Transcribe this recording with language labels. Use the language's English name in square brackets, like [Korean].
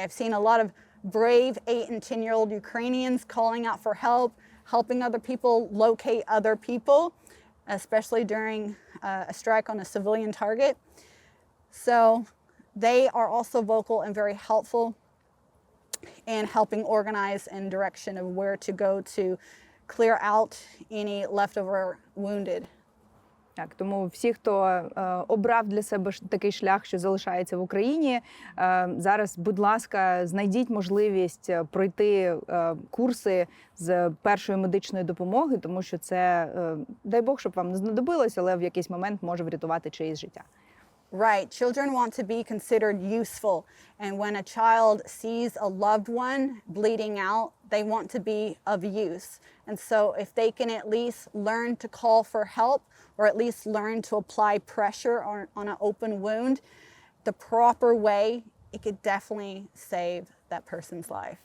[English] I've seen a lot of brave 8 and 10-year-old Ukrainians calling out for help, helping other people locate other people, especially during a strike on a civilian target. So they are also vocal and very helpful in helping organize in direction of where to go to clear out any leftover wounded. [Ukrainian] Так, тому всі, хто обрав для себе такий шлях, що залишається в Україні, зараз, будь ласка, знайдіть можливість пройти курси з першої медичної допомоги, тому що це, дай Бог, щоб вам не знадобилось, але в якийсь момент може врятувати чиєсь життя. [English] Right. Children want to be considered useful. And when a child sees a loved one bleeding out, they want to be of use. And so if they can at least learn to call for help or at least learn to apply pressure on an open wound the proper way, it could definitely save that person's life.